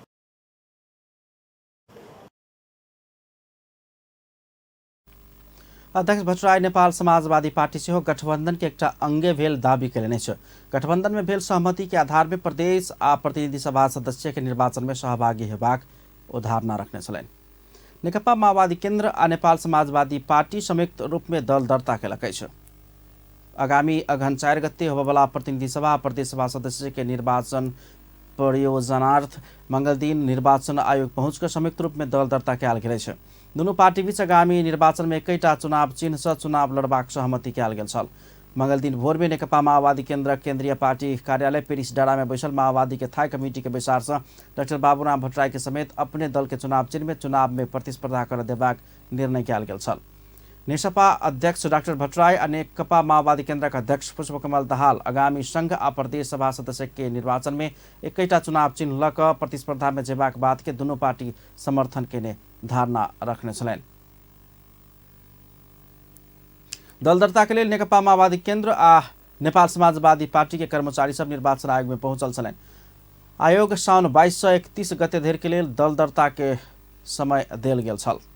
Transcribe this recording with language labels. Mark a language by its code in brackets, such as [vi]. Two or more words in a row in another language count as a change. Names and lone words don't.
[mai] अध्यक्ष भट्टराई नेपाल समाजवादी पार्टी से गठबंधन के एक अंगे भेल दावी करेने छ। गठबंधन में भेल सहमति के आधार में प्रदेश आ प्रतिनिधि सभा सदस्य के निर्वाचन में सहभागी हेबाक धारणा रखने छलैन। नेकपा माओवादी केन्द्र आ नेपाल समाजवादी पार्टी संयुक्त रूप में दल दर्ता कयलक छ। आगामी अगहन 4 गते होबयवला प्रतिनिधि सभा प्रदेश सभा सदस्य के निर्वाचन परियोजनार्थ मंगल दिन निर्वाचन आयोग पहुंचकर संयुक्त रूप में दल दर्ता कयल गेल छ। दुनू पार्टी बीच आगामी निर्वाचन में एकैटा चुनाव चिन्ह से चुनाव लड़बाक सहमति कयल गेल छल। मंगल दिन भोर में नेकपा माओवादी केन्द्र केन्द्रीय पार्टी कार्यालय पेरिस डाँडा में बैसल माओवादी के थाई कमेटी के बैसार से डाक्टर बाबूराम भट्टराई के समेत अपने दल के चुनाव चिन्ह में चुनाव में प्रतिस्पर्धा कर देबाक निर्णय कयल गेल छल। नेसपा अध्यक्ष डाक्टर भट्टराई और नेकपा माओवादी केन्द्र का अध्यक्ष पुष्पकमल दाहाल आगामी संघ आ प्रदेश सभा सदस्य के निर्वाचन में एकैटा चुनाव चिन्ह लक प्रतिस्पर्धा में जेबाक बात के दोनों पार्टी समर्थन के धारणा रखने छलैन। दल दर्ता के लिए नेकपा माओवादी केन्द्र आ नेपाल समाजवादी पार्टी के कर्मचारी सब निर्वाचन आयोग में पहुंचल छलैन। आयोग साउन 22 से 31 गते धरि के लिए दल दर्ता के समय देल गेल छल।